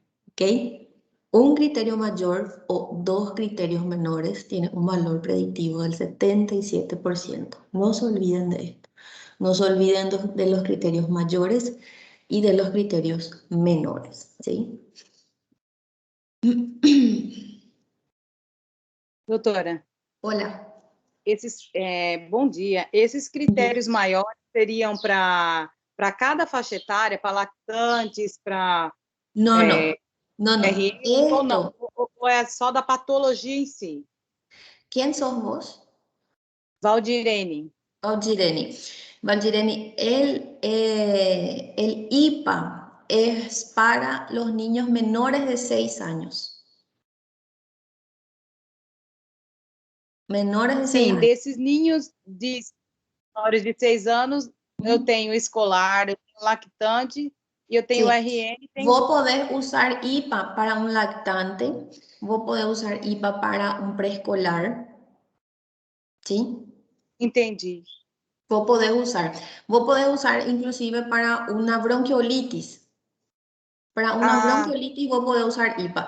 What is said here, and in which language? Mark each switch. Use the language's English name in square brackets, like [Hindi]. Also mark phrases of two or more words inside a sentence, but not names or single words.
[Spanish] ¿Ok? Un criterio mayor o 2 criterios menores tiene un valor predictivo del 77%. No se olviden de esto. No se olviden de los criterios mayores y de los criterios menores. ¿Sí? [Portuguese] Doutora, [Spanish] Hola. [Portuguese] bom dia. Esses critérios maiores seriam para cada faixa etária, para lactantes, para [Spanish] No, no. No, no. [Portuguese] RN, ou não? Ou é só da patologia em si? [Spanish] ¿Quién sos vos? Valdirene. Valdirene. Valdirene, el IPA es para los niños menores de 6 años. [Portuguese] Menores de 6 Sim, anos. desses ninhos de menores de 6 anos, eu tenho escolar, eu tenho lactante, e eu tenho [Spanish] Sí. [Portuguese] RN. [Spanish] Vos podés usar IPA para un lactante, vos podés usar IPA para un preescolar, ¿sí? [Portuguese] Entendi. [Spanish] Vos podés usar inclusive para una bronquiolitis. Para una bronquiolitis vos podés usar IPA.